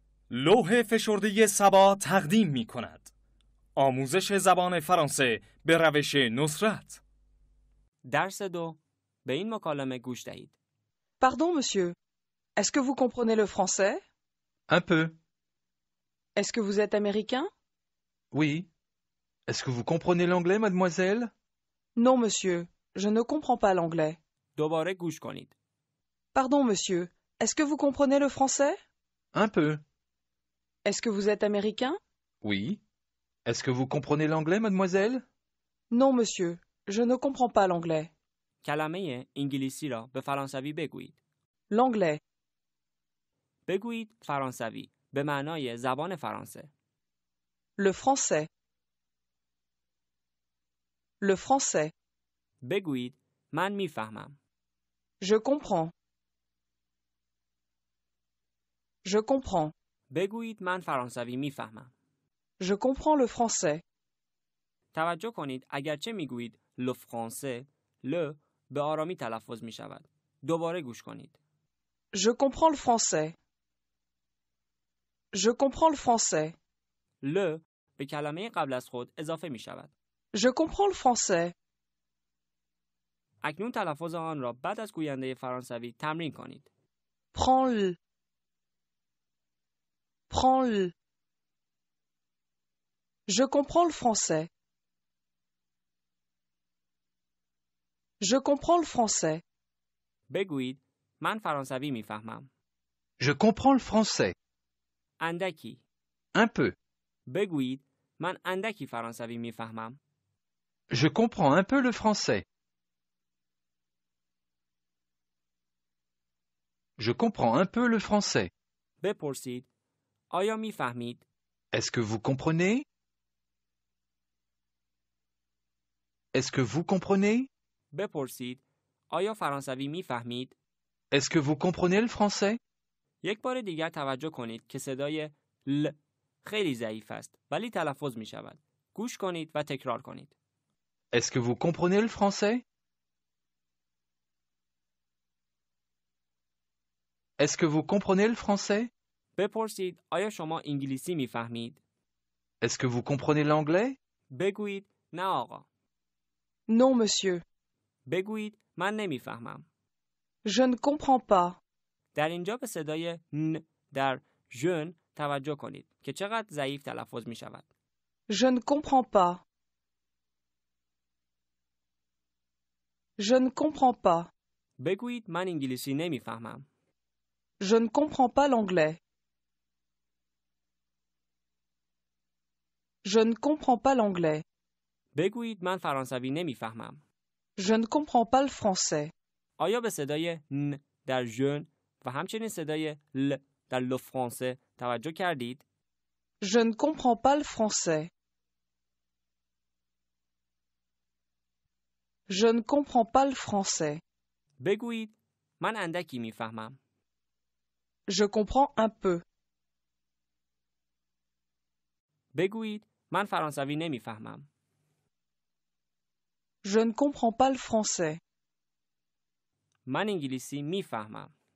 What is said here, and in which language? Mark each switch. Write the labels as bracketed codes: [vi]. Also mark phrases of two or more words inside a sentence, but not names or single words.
[fa] لوح فشرده سبا تقدیم می کند. آموزش زبان فرانسه به روش نصرت. درس 2. به این مکالمه گوش دهید. [fr] Pardon, monsieur. Est-ce que vous comprenez le français? Un peu, Est-ce que vous êtes américain? oui. Est-ce que vous comprenez l'anglais, mademoiselle? Non, monsieur. Je ne comprends pas l'anglais. [fa] دوباره گوش کنید. [fr] Pardon, monsieur. Est-ce que vous comprenez le français? Un peu, Est-ce que vous êtes américain? oui. Est-ce que vous comprenez l'anglais, mademoiselle? Non, monsieur. Je ne comprends pas l'anglais. [fa] کلمه انگلیسی را به فرانسوی بگویید. [fr] L'anglais. [fa] بگویید فرانسوی به معنای زبان فرانسه. [fr] Le français. Le français. [fa] بگویید من میفهمم. [fr] Je comprends. Je comprends. [fa] بگویید من فرانسوی میفهمم. [fr] Je comprends le français. [fa] توجه کنید اگرچه میگویید [fr] le français، [fa] ل به آرامی تلفظ می شود. دوباره گوش کنید. [fr] Je comprends le français. Je comprends le français. [fa] ل به کلمه قبل از خود اضافه می شود. [fr] Je comprends le français. [fa] اکنون تلفظ آن را بعد از گوینده فرانسوی تمرین کنید. [fr] Prends-le. Prends-le. Je comprends le français. Je comprends le français. [fa] بگویید من فرانسوی میفهمم. [fr] Je comprends le français. [fa] اندکی. [fr] Un peu. [fa] بگویید من اندکی فرانسوی میفهمم. [fr] Je comprends un peu le français. Je comprends un peu le français. [fa] بپرسید آیا میفهمید؟ [fr] Est-ce que vous comprenez? Est-ce que vous comprenez? [fa] بپرسید آیا فرانسوی میفهمید؟ [fr] Est-ce que vous comprenez le français? [fa] یک بار دیگر توجه کنید که صدای ل خیلی ضعیف است ولی تلفظ می شود. گوش کنید و تکرار کنید. [fr] Est-ce que vous comprenez le français? Est-ce que vous comprenez le français? [fa] بپرسید آیا شما انگلیسی میفهمید؟ [fr] Est-ce que vous comprenez l'anglais? [fa] بگویید نه آقا. [fr] Non, monsieur. [fa] بگویید من نمیفهمم. [fr] Je ne comprends pas. [fa] در اینجا به صدای ن در ژن توجه کنید که چقدر ضعیف تلفظ می شود. [fr] Je ne comprends pas. Je ne comprends pas. [fa] بگویید من انگلیسی نمیفهمم. [fr] Je ne comprends pas l'anglais. Je ne comprends pas l'anglais. [fa] بگویید من فرانسوی نمیفهمم. [fr] Je ne comprends pas le français. [fa] آیا به صدای ن در ژن و همچنین صدای ل در لو فرانسه توجه کردید؟ [fr] Je ne comprends pas le français. Je ne comprends pas le français. [fa] بگویید من اندکی میفهمم. [fr] Je comprends un peu. [fa] بگویید من فرانسوی نمیفهمم. [fr] Je ne comprends pas le français. [fa] من انگلیسی میفهمم.